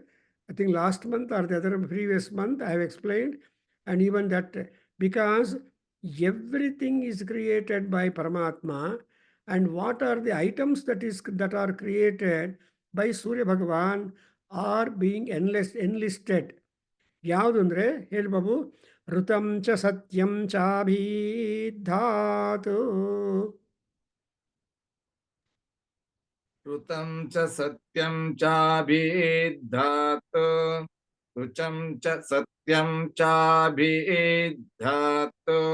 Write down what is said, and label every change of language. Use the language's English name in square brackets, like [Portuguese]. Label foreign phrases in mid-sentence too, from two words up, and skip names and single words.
[English] I think last month or the other previous month I have explained, and even that because everything is created by Paramatma, and what are the items that are created by Surya Bhagavan are being enlisted. [Kannada] ಯಾವುದು ಅಂದರೆ ಹೇಳಿ ಬಾಬು, [Sanskrit] ಋತಂ ಚ ಸತ್ಯಂ ಚಾಭಿಧಾತು. ऋतं च सत्यं चाभिधात् ऋचं च सत्यं चाभिधात्